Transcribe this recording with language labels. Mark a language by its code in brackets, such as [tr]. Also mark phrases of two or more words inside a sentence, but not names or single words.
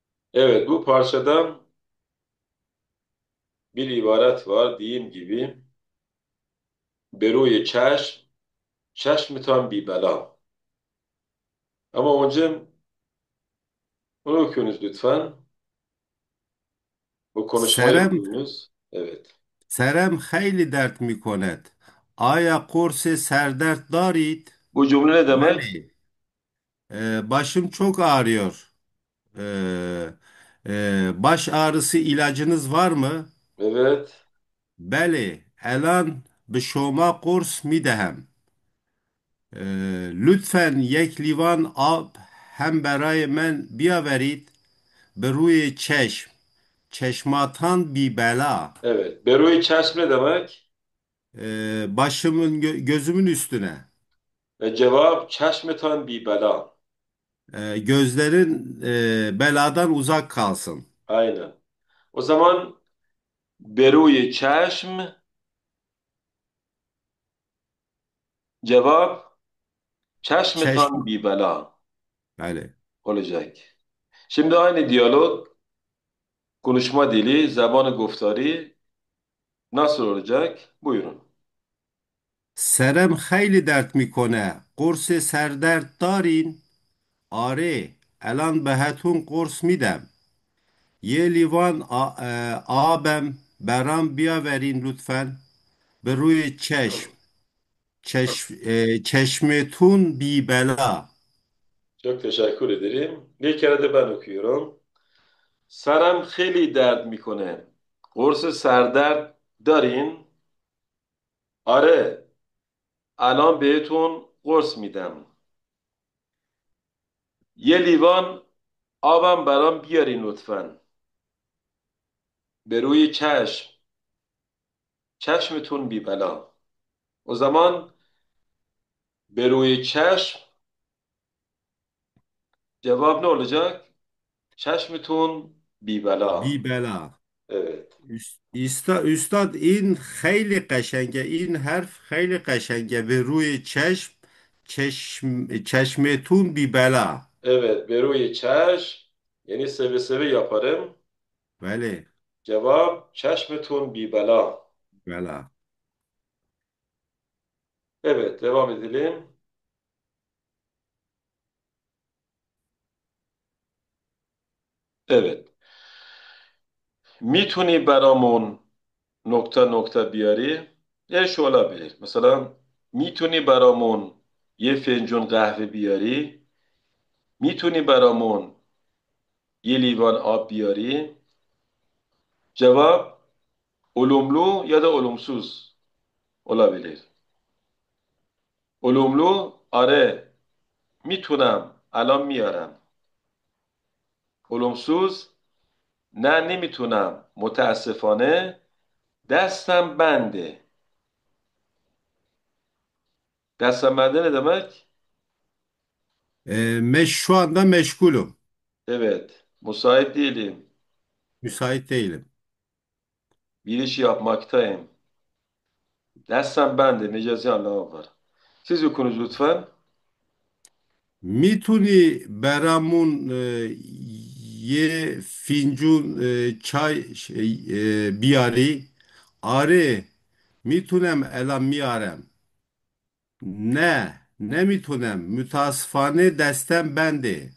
[tr] Evet, bu parçadan bir ibaret var. Diyeyim gibi. [fa] به روی چشم، چشمتان بی بلا. [tr] Ama önce onu okuyunuz lütfen. Bu konuşmayı [fa] سرم [tr] okuyunuz. Evet. [fa] سرم خیلی درد می کند. آیا قرص سردرد دارید؟ [tr] Bu cümle ne demek? بله. Başım çok ağrıyor. Baş ağrısı ilacınız var mı? Evet. [fa] بله. الان به شما قرص می دهم. لطفاً یک لیوان آب هم برای من بیاورید به روی چشم. چشماتان بی بلا. [tr] Evet. [fa] به روی چشم [tr] ne demek? Başımın gözümün üstüne. Ve cevap [fa] چشمتان بی بلا. [tr] Gözlerin beladan uzak kalsın. Aynen. O zaman [fa] به روی چشم [tr] cevap çeşmetan Çeşme. [fa] بی بلا [tr] Yani olacak. Şimdi aynı diyalog, konuşma dili, [fa] زبان گفتاری [tr] nasıl olacak? Buyurun. [fa] سرم خیلی درد میکنه. قرص سردرد دارین؟ آره. الان بهتون قرص میدم. یه لیوان آبم برام بیاورین لطفاً به روی چشم. چشمتون بی بلا. [tr] Çok teşekkür ederim. Bir kere de ben okuyorum. [fa] Saram خیلی درد میکنه. قرص سردرد دارین؟ آره. الان بهتون قرص میدم. یه لیوان آبم برام بیارین لطفاً. به روی چشم. چشمتون بی بلا. [tr] O zaman [fa] به روی چشم [tr] cevap ne olacak? [fa] چشمتون بی بی بلا. بلا. [tr] Evet. [fa] استاد این خیلی قشنگه. این حرف خیلی قشنگه. به روی چشم. چشمتون بی بلا. Evet. به روی چشم یعنی seve seve yaparım. بله. [tr] Cevap [fa] چشمتون بی بلا. بلا. [tr] Evet, devam edelim. Evet. [fa] میتونی برامون [tr] nokta nokta [fa] بیاری؟ یه [tr] şu olabilir. Mesela [fa] میتونی برامون یه فنجون قهوه بیاری؟ میتونی برامون یه لیوان آب بیاری؟ [tr] Cevap olumlu ya da olumsuz olabilir. Olumlu, [fa] آره میتونم الان میارم. olumsuz، نه نمیتونم متاسفانه دستم بنده. دستم بنده [tr] ne demek? Şu anda meşgulüm. Evet, müsait değilim. Müsait değilim. Bir iş yapmaktayım. [fa] دستم بنده [tr] mecazi anlamı var. Siz okunuz lütfen. [fa] میتونی برامون یه فنجون چای بیاری؟ آره. میتونم الان میارم. نه نمیتونم. متاسفانه دستم بنده.